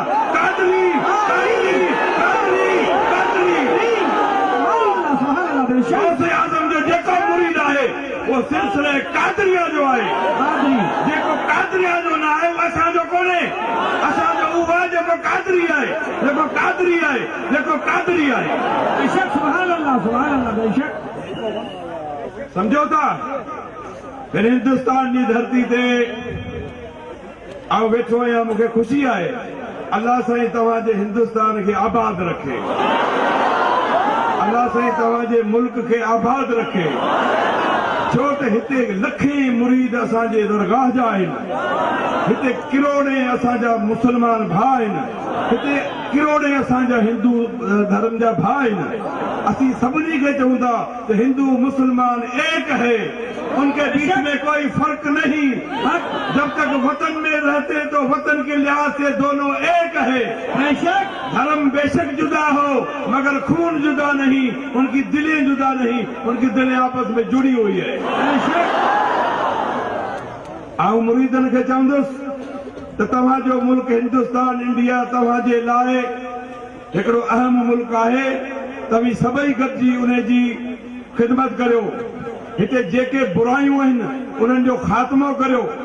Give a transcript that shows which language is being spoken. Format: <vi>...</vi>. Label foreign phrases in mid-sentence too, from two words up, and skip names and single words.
<sd>कादरी कादरी कादरी कादरी गौसे आज़म जो जेको मुरीद आहे उहो सिलसिले कादरिया जो आहे। जेको कादरिया जो न आहे उहो असांजो कोन्हे। असांजो उहो आहे जेको कादरी आहे, जेको कादरी आहे, जेको कादरी आहे।</sd> <ar>बेशक سبحان الله، سبحان الله.</ar> <sd>बेशक समझो था। फिर हिंदुस्तान की धरती ते आओ वेठो आहियां, मूंखे ख़ुशी आहे। अल्लाह साईं तव्हांजे हिंदुस्तान खे आबाद रखे। अल्लाह साईं तव्हांजे मुल्क खे आबाद रखे। छो त हिते लखें मुरीद असांजे दरगाह जा आहिनि। हिते किरोड़े असांजा मुसलमान भाउ आहिनि। हिते किरोड़े असांजा हिंदू धर्म जा भाउ आहिनि। असीं सभिनी खे चऊं था त</sd> <hi>हिंदू मुसलमान एक है, उनके बीच में कोई फर्क नहीं। जब तक वतन में रहते तो वतन के लिहाज से दोनों एक है। बेशक धर्म बेशक जुदा हो मगर खून जुदा नहीं, उनकी दिलें जुदा नहीं, उनकी दिलें आपस में जुड़ी हुई है।</hi> <sd>आऊं मुरीदन खे चवंदुसि त तव्हांजो मुल्क हिंदुस्तान इंडिया तव्हांजे लाइ हिकिड़ो अहम मुल्क आहे। तव्हीं सभई गॾिजी उन जी ख़िदमत करियो। हिते जेके बुरायूं आहिनि उन्हनि जो ख़ात्मो करियो।</sd>